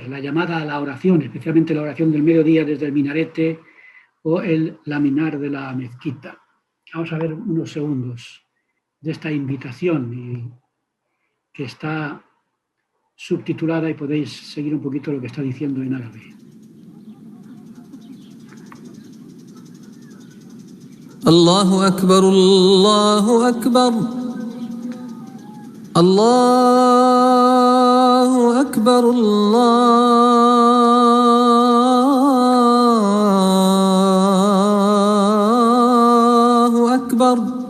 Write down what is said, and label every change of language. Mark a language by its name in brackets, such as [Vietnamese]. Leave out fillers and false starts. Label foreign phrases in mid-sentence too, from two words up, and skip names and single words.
[Spanish] La llamada a la oración, especialmente la oración del mediodía desde el minarete o el laminar de la mezquita. Vamos a ver unos segundos de esta invitación que está subtitulada y podéis seguir un poquito lo que está diciendo en árabe. [Arabic] الله أكبر، الله أكبر، الله أكبر، الله أكبر.